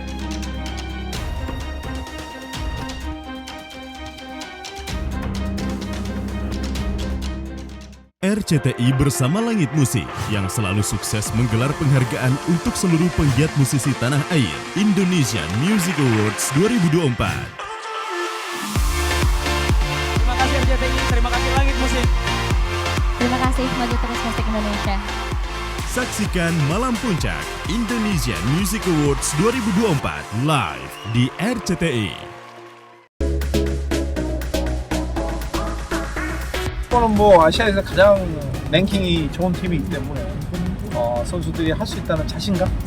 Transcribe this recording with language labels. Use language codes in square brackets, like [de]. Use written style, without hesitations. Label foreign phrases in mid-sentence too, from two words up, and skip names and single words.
[id] RCTI bersama Langit Musik yang selalu sukses menggelar penghargaan untuk seluruh penggiat musisi tanah air Indonesian Music Awards 2024. Terima kasih Langit Musik. Terima kasih, maju terus musik Indonesia. Saksikan Malam Puncak Indonesian Music Awards 2024 live di RCTI. [ko] 이거는 뭐 아시아에서 가장 랭킹이 좋은 팀이기 때문에 선수들이 할 수 있다는 자신감?